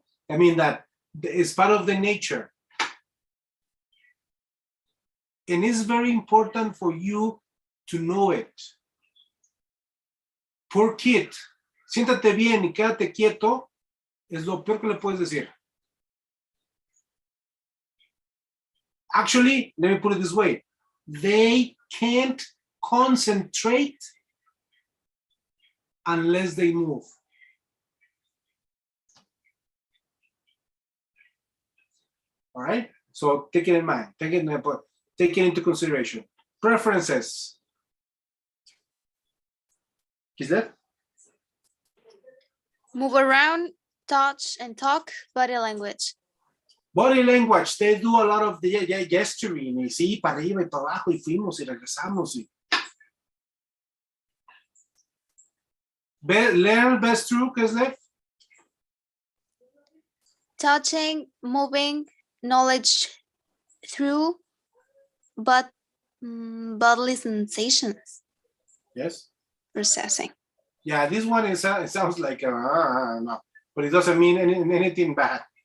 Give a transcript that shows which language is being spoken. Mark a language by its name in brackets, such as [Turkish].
[English] I mean that it's part of the nature. And it's very important for you to know it. Poor kid. [Spanish] Siéntate bien y quédate quieto, es lo peor que le puedes decir. [English] Actually, let me put it this way. They can't concentrate unless they move. All right? So take it in mind. Take it into consideration. Preferences. Is that? Move around, touch and talk, body language. Body language, they do a lot of the gesturing, [Spanish] y sí, para arriba y para abajo, y fuimos y regresamos. [English] Learn best through, [Spanish] ¿qué es [English] left? Touching, moving, knowledge through, but bodily sensations. Yes. Processing. Yeah, this one is it sounds like no, but it doesn't mean anything bad.